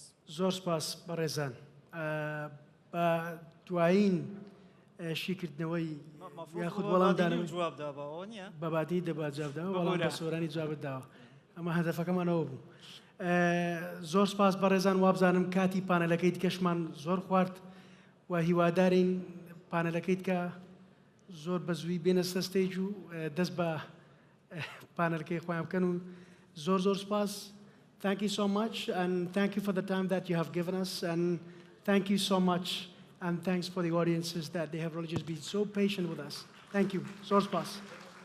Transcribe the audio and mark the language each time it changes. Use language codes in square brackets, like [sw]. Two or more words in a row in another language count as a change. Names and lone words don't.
[ckb] زۆر سپاس بەڕێزان بە دوایین شیکردنەوەی یاخود وەڵامدانەوەی بەبادی دەبات جوابداوە وەڵام بە سۆرانی جوابت داوە ئەمە هەدەفەکەمانەوە بوو زۆر سپاس بەڕێزان وابزانم کاتی پانەلەکەی دیکەشمان زۆر خوارد و هیوادارین پانەلەکەیت کە زۆر بە زووی بێنە سەستێج و دەست بە پانەلەکەی خۆیان بکەن و زۆر سپاس. [en] Thank you so much and thank you for the time that you have given us and thank you so much and thanks for the audiences that they have really just been so patient with us. Thank you. [ckb] زۆر سپاس.